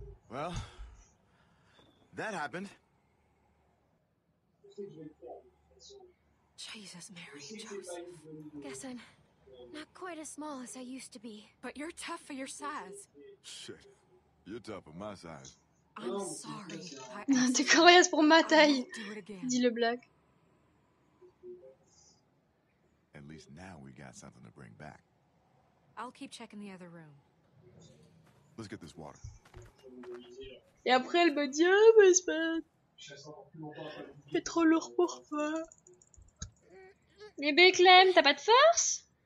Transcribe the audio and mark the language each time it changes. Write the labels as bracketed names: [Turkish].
[English] Well, that happened. Jesus, Mary, Joseph. Guess I'm not quite as small as I used to be. But you're tough for your size. Shit, you're tough for my size. I'm sorry. [French] T'es coriace pour ma taille, dit le black. [English] at least now we got something to bring back. I'll keep checking the other room. Let's get this water. [French] Et après, elle me dit, ah, mais c'est pas... C'est trop lourd pour toi. Bébé Clem, t'as pas de force?